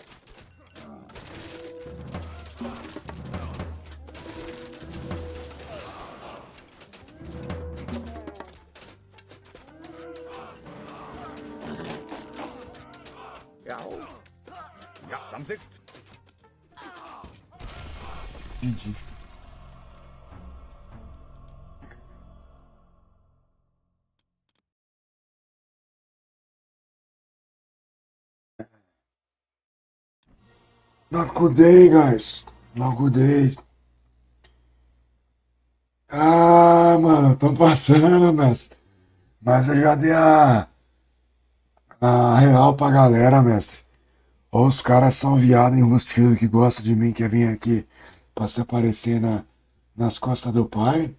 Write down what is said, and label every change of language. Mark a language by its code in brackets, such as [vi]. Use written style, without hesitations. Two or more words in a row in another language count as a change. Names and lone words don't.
[is] Já. Já, samþykkt. [pt] Entendi. [en] Not good day, guys. Not good day. [pt] Ah, mano, tão passando, mestre. Mas eu já dei a real pra galera, mestre. Ou os caras são viado enrustido que gosta de mim, quer vir aqui pra se aparecer nas costas do pai.